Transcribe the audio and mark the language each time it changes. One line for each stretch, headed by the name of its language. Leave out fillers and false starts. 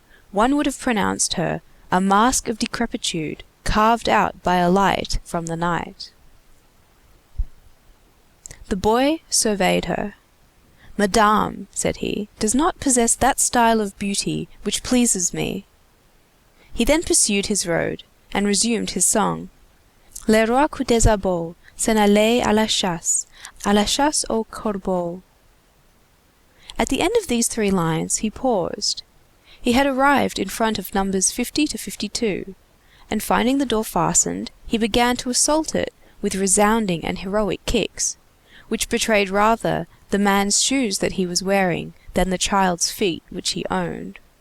English: One would have pronounced her a mask of decrepitude carved out by a light from the night. The boy surveyed her. "Madame," said he, "does not possess that style of beauty which pleases me." He then pursued his road, and resumed his song.
French: "Les rois coups des sabots s'en allaient à la chasse aux corbeaux."
English: At the end of these 3 lines he paused. He had arrived in front of numbers 50 to 52, and finding the door fastened, he began to assault it with resounding and heroic kicks, which betrayed rather the man's shoes that he was wearing than the child's feet which he owned.